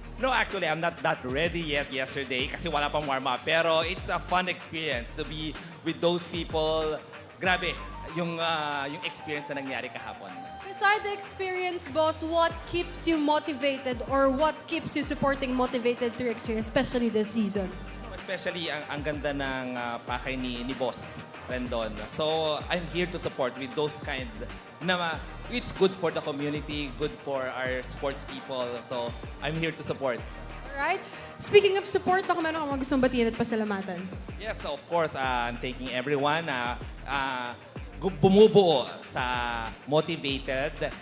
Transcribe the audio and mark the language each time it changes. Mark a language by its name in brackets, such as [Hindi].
[English] No, actually, I'm not that ready yet yesterday [Filipino] kasi wala pang [English] warm-up. Pero it's a fun experience to be with those people. [Filipino] Grabe, yung experience na nangyari kahapon. [English] Beside the experience, boss, what keeps you motivated or what keeps you supporting motivated through experience, especially this season? [Filipino] Especially ang ganda ng pakay ni Boss Rendon. [English] So, I'm here to support with those kind na it's good for the community, good for our sports people. So, I'm here to support. Alright. Speaking of support, [Filipino] baka meron kang gustong batiin at pasalamatan. [English] Yes, of course, I'm thanking everyone [Filipino] na bumubuo sa [English] Motivated.